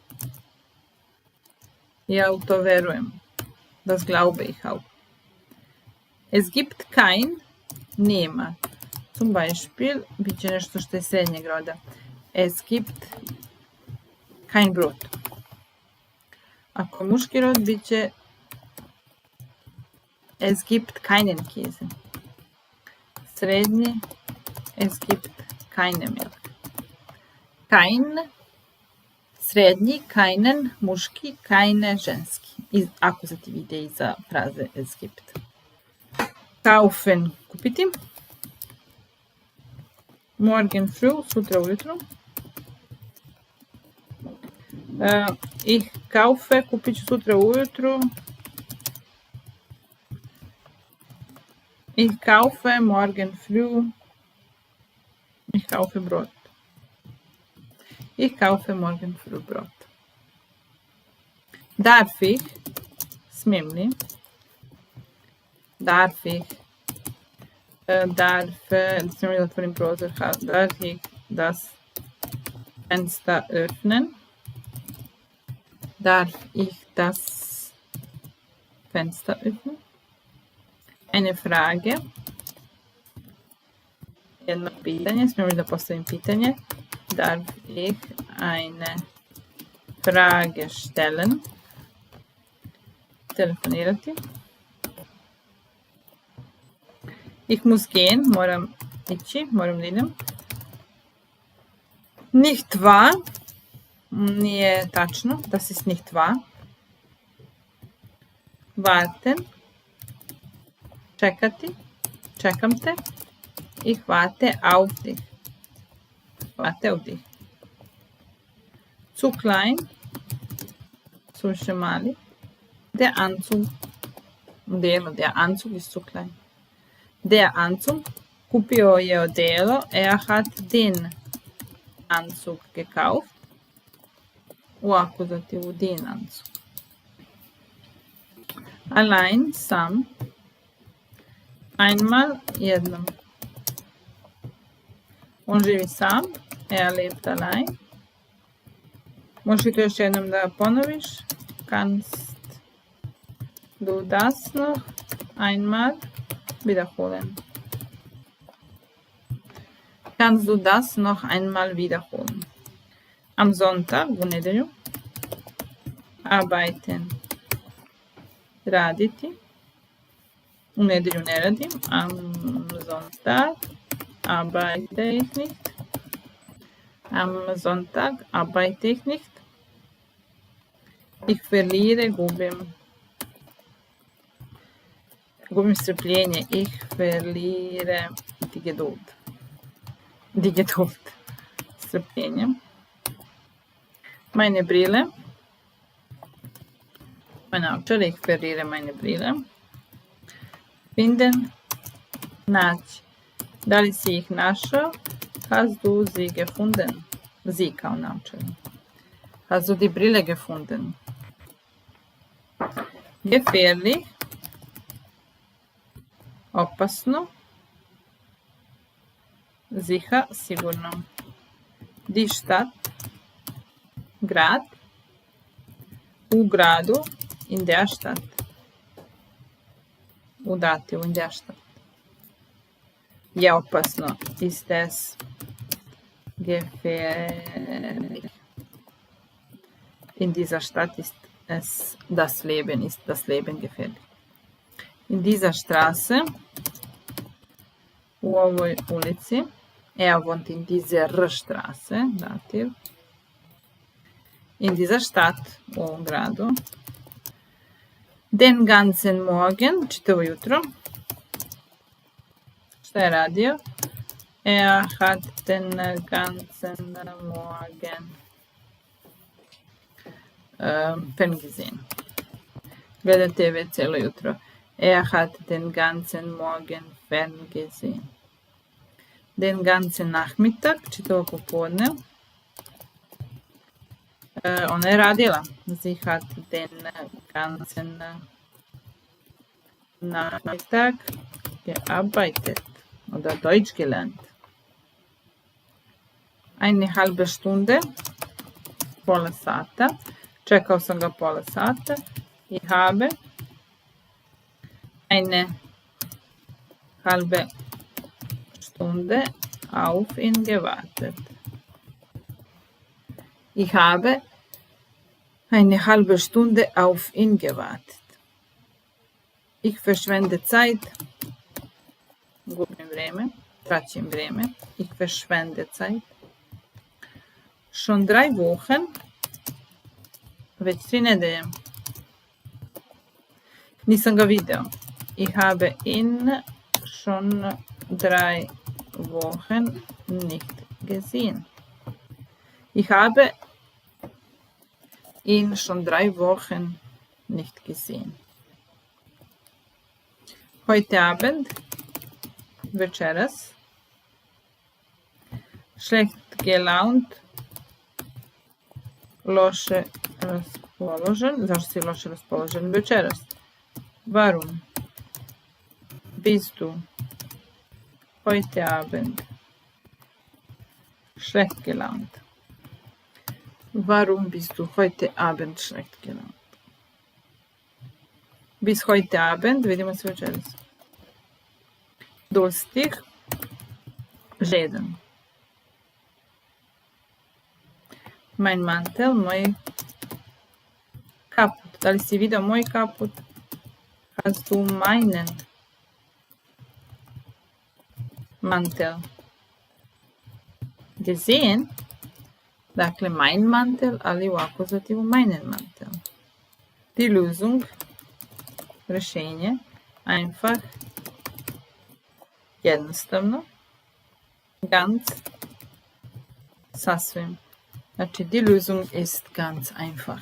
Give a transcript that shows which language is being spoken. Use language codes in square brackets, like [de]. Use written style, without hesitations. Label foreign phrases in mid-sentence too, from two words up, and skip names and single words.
[sr] Ja u to verujem. [de] Das glaube ich auch. Es gibt kein, nema. Zum Beispiel, [sr] bit će nešto što je srednjeg roda. [de] Es gibt kein Brot. [sr] Ako muški rod, bit će [de] es gibt keinen Käse. Srednji, es gibt keine Milch. Kein, srednji, keinen, muški, keine, [sr] ženski. Akuzativ ide iza fraze [de] es gibt. [sr] Kaufen, kupiti. [de] Morgen früh, [sr] sutra ujutro. [de] Ich kaufe, [sr] kupit ću sutra ujutro. [de] Ich kaufe morgen früh. Ich kaufe Brot. Ich kaufe morgen früh Brot. darf ich, [sr] smijem li, [de] darf ich, [sr] smijem li da otvorim prozor, [de] darf ich das Fenster öffnen, darf ich das Fenster öffnen, eine Frage, [sr] jedno pitanje, smijem li da postavim pitanje, [de] darf ich eine Frage stellen, telefonirati, ich muss gehen, [sr] moram ići, moram da idem, [de] nicht wahr, [sr] nije tačno, [de] das ist nicht wahr, warten, [sr] čekati, čekam te, [de] ich warte auf dich, warte auf dich, zu klein, [sr] suviše mali, [de] der Anzug, der Anzug ist zu klein, der Anzug, [sr] kupio je odelo, [de] hat den Anzug gekauft, [sr] u akuzativu [de] den Anzug, allein, sam, einmal, [sr] jednom, on živi sam, [de] lebt allein, [sr] možeš li to još jednom da ponoviš, [de] kannst du das noch einmal wiederholen, kannst du das noch einmal wiederholen, am Sonntag, [sr] u nedelju, arbeiten, raditi, u nedelju ne radim, [de] am Sonntag arbeite ich nicht, am Sonntag arbeite ich nicht, ich verliere, [sr] gubim strpljenje, [de] ich verliere die Geduld, strpljenje, meine Brille, meine naočare, ich verliere meine Brille, finden, [sr] naći, da li si ih našao, [de] hast du sie gefunden, sie [sr] kao naočare, [de] hast du die Brille gefunden, gefährlich, opasno, sicher, sigurno, die Stadt, grad, [sr] u gradu, [de] in der Stadt, [sr] u dativu, [de] in der Stadt, [sr] je opasno, [de] ist es gefährlich, in dieser Stadt ist das Leben gefährlich. In dieser Straße, [sr] u ovoj ulici, [de] wohnt in dieser Straße, dativ. In dieser Stadt, [sr] u ovom gradu. [de] Den ganzen Morgen, [sr] čitavo jutro. Šta je radio? [de] Hat den ganzen Morgen Film gesehen. [sr] Gleda TV cijelo jutro. [de] Hat den ganzen Morgen Film gesehen. Den ganzen Nachmittag, [sr] čitavo popodne. Ona je radila. [de] Sie hat den ganzen Nachmittag gearbeitet oder Deutsch gelernt. Eine halbe Stunde, [sr] pola sata. Čekao sam ga pola sata. [de] Ich habe eine halbe Stunde auf ihn gewartet. Ich habe eine halbe Stunde auf ihn gewartet. Ich verschwende Zeit. [sr] Gubim vreme. Traćim vreme. [de] Ich verschwende Zeit. Schon 3 Wochen. [sr] Već 3 nedelje. Nisam ga video. [de] Ich habe ihn schon 3 Wochen nicht gesehen. Ich habe ihn schon 3 Wochen nicht gesehen. Heute Abend, večeras, schlecht gelaunt, [sr] loše raspoložen. Zašto si loše raspoložen večeras? [de] Warum bist du heute Abend schlecht gelaunt? Warum bist du heute Abend schlecht gelaunt? Bis heute Abend, [sr] vidimo se večeras. [de] Durstig, žedan. Mein Mantel, [sr] moj kaput. Da li si video moj kaput? [de] Hast du meinen Mantel gesehen? Dakle, mein Mantel, [sr] ali u akuzativu [de] meinen Mantel. Die Lösung, rješenje, einfach, [sr] jednostavno, ganz, sasvim. Znači, [de] die Lösung ist ganz einfach.